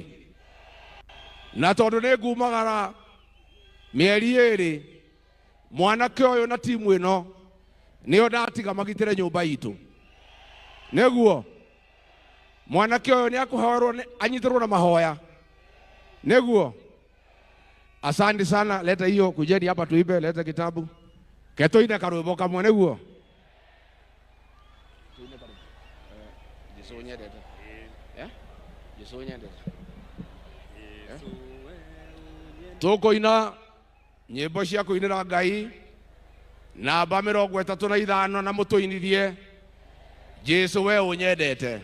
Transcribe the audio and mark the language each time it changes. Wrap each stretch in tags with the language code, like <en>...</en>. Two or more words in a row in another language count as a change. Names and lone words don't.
<ki>Na tondũ nĩ ngumagara mĩeri ĩrĩ, mwanake ũyũ na timu ĩno nĩo ndatiga magitĩre nyũmba itũ. Nĩguo mwanake ũyũ nĩ akũhoerwo anyitĩrwo na mahoya.</ki> <sw>Nĩguo asante sana, leta hiyo, kujeni hapa tuibe, leta kitabu.</sw> <ki>Ketoine karwĩmbo kamwe nĩguo. Tũkũina nyĩmbo cia kũinĩra Ngai namba 35 na mũtũinithie Jesu we ũnyendete.</ki>